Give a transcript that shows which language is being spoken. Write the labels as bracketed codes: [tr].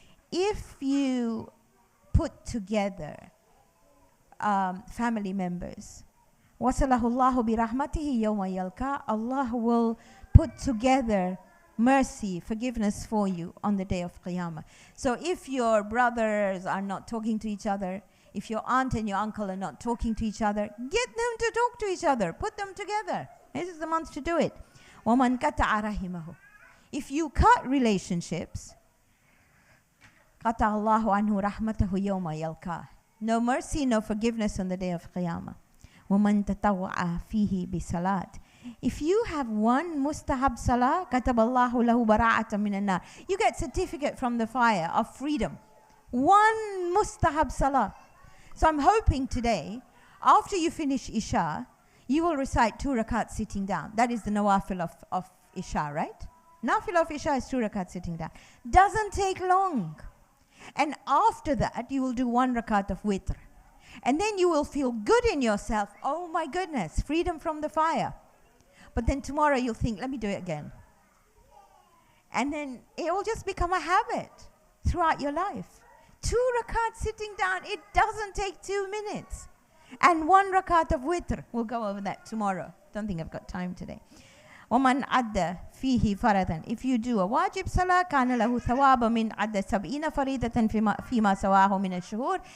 [en] If you put together family members, [ar] وَصَلَهُ اللَّهُ بِرَحْمَتِهِ يَوْمَ يَلْقَى, [en] Allah will put together mercy, forgiveness for you on the day of Qiyamah. So if your brothers are not talking to each other, if your aunt and your uncle are not talking to each other, get them to talk to each other. Put them together. This is the month to do it. [ar] وَمَنْ قَطَعَ رَحِمَهُ. [en] If you cut relationships, [ar] قَطَعَ اللَّهُ عَنْهُ رَحْمَتَهُ يَوْمَ يَلْقَى. [en] No mercy, no forgiveness on the day of Qiyamah. [ar] وَمَنْ تَطَوَّعَ فِيهِ بِصَلَاةٍ. [en] If you have one mustahab salah, [ar] كَتَبَ اللَّهُ لَهُ بَرَاءَةً مِنَ النَّارِ. [en] You get certificate from the fire of freedom. One mustahab salah. So I'm hoping today, after you finish Isha, you will recite 2 rakats sitting down. That is the nawafil of Isha, right? Nafil of Isha is 2 rakats sitting down. Doesn't take long. And after that, you will do 1 rakat of witr. And then you will feel good in yourself. Oh my goodness, freedom from the fire. But then tomorrow you'll think, let me do it again. And then it will just become a habit throughout your life. 2 rakats sitting down, it doesn't take 2 minutes. And 1 rakat of witr. We'll go over that tomorrow. Don't think I've got time today. [ar] وَمَنْ عَدَّ فِيهِ فَرَضًا. [en] If you do a wajib salah, [ar] كَانَ لَهُ ثَوَابًا مِنْ عَدَّ سَبْعِينَ فَرِيدَةً فِيمَا سَوَاهُ مِنَ الشُّهُورِ.